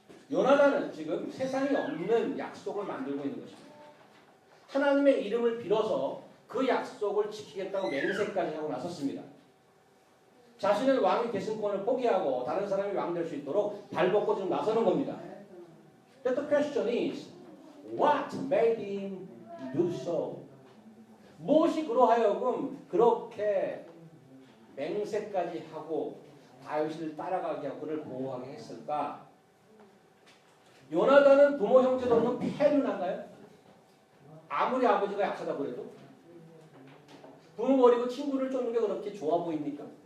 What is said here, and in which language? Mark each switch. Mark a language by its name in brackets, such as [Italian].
[Korean] 요나단은 지금 세상에 없는 약속을 만들고 있는 것입니다. 하나님의 이름을 빌어서 그 약속을 지키겠다고 맹세까지 하고 나섰습니다. 자신은 왕의 계승권을 포기하고 다른 사람이 왕 될 수 있도록 발벗고 지금 나서는 겁니다. [English] But the question is, what made him do so? [Korean] 무엇이 그러하여금 그렇게 맹세까지 하고 다윗을 따라가게 하고 그를 보호하게 했을까? 요나단은 부모 형제도 없는 폐륜한가요? 아무리 아버지가 약하다고 그래도 부모 버리고 친구를 쫓는 게 그렇게 좋아 보입니까?